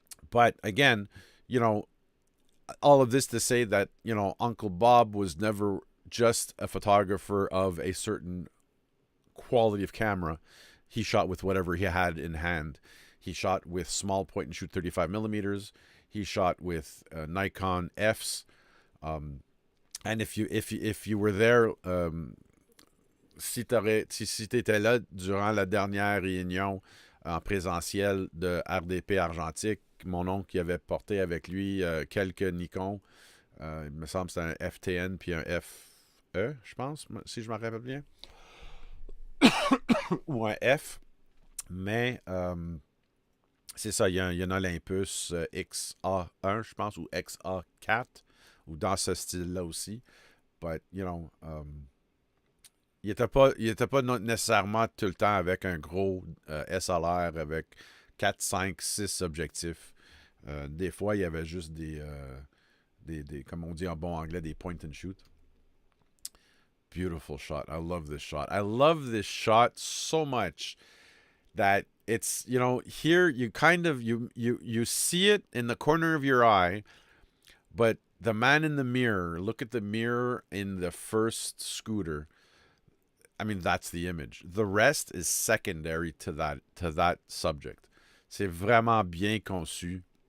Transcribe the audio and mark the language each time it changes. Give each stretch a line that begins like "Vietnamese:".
English: But again, all of this to say that Uncle Bob was never just a photographer of a certain quality of camera. He shot with whatever he had in hand. He shot with small point and shoot 35 millimeters. He shot with Nikon Fs. And if you were there,
French: si t'étais là durant la dernière réunion en présentiel de RDP Argentique, mon oncle qui avait porté avec lui quelques Nikon, il me semble que c'était un FTN puis un FE, je pense, si je me rappelle bien, ou un F, mais c'est ça, il y a un Olympus XA1, je pense, ou XA4, ou dans ce style-là aussi. But, il était pas nécessairement tout le temps avec un gros SLR avec 4, 5, 6 objectifs. Des fois, il y avait juste des, comme on dit en bon anglais, des point and shoot.
English: Beautiful shot. I love this shot. I love this shot so much that it's, here you kind of, you see it in the corner of your eye, but the man in the mirror, look at the mirror in the first scooter. I mean, that's the image. The rest is secondary to that subject.
French: C'est vraiment bien conçu.